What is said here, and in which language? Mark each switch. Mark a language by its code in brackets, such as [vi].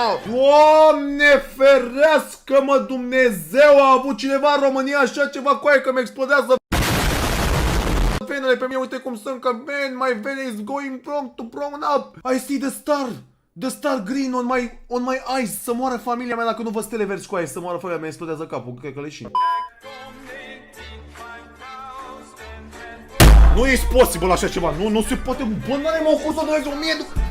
[ro] Doamne ferească, mă, Dumnezeu, a avut cineva în România așa ceva cu aia că mi explodează venele pe mine, uite cum sunt, că [en] man, my vene is going to brown up. I see the star green on my eyes. [ro] Să moară familia mea dacă nu vă stele verzi cu aia, să moară familia mea, explodează capul, cred că leșin. Nu e posibil așa ceva, nu se poate, bă, n-are mă cum să donezi 1000 de...